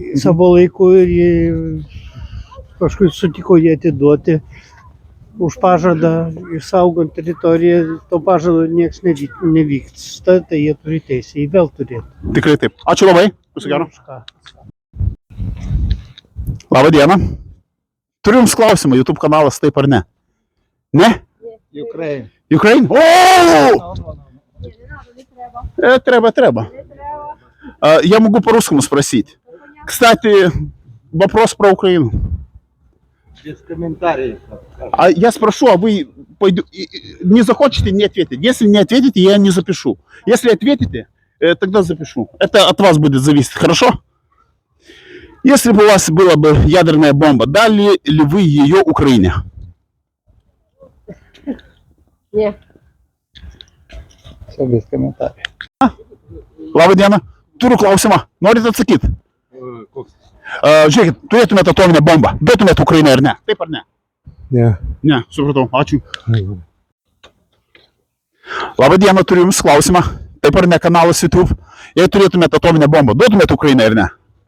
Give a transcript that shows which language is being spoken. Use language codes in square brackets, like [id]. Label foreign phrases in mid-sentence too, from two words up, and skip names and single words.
[lt] savo laiku ir jie paskui sutiko jį atiduoti. už pažadą išsaugant teritoriją, to pažado niekas nevyksta, tai jie turi teisę jį vėl turėti. Tikrai taip. Ačiū labai. Viso gero. Už ką? Labą dieną. Turiu Jums klausimą. YouTube kanalas taip ar ne? [ru] Не? Ukraine. Ukraine? О! Треба. Я могу по-русскому спросить. Кстати, вопрос про Украину. Без комментариев. А я спрошу, а вы не захочете, не ответить. Если не ответите, я не запишу. Если ответите, тогда запишу. Это от вас будет зависеть, хорошо? Если бы у вас была бы ядерная бомба, дали ли вы ее Украине? Ні. Все без комментариев. [lt] Labą dieną. Turiu klausimą. Norite atsakyti? Žiūrėkit, turėtumėte atominę bombą. Duotumėte Ukrainai ar ne? Taip ar ne? Ne. Ne, supratau. Ačiū. Labą dieną, turiu Jums klausimą. Taip ar ne kanalas YouTube? Jei turėtumėte atominę bombą, duotumėte Ukrainai ar ne?